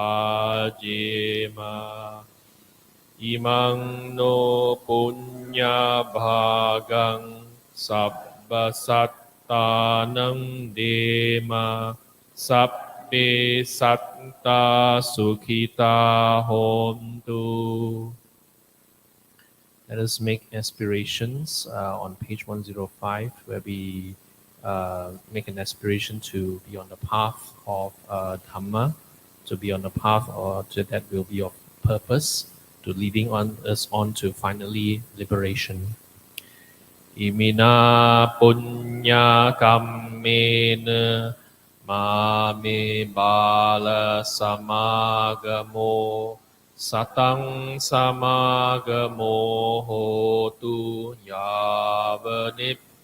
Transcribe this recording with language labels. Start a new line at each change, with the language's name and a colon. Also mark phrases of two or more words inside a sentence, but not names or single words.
Pali: bhajema Imang no punya bhagang Sabba sattanam dema Sabbe satta sukhita hontu.
English: Let us make aspirations on page 105, where we make an aspiration to be on the path of Dhamma, to be on the path that will be of purpose, to leading us on to finally liberation.
Pali: Imina punya kammena mame bala samagamo satang samagamo hotu yavanip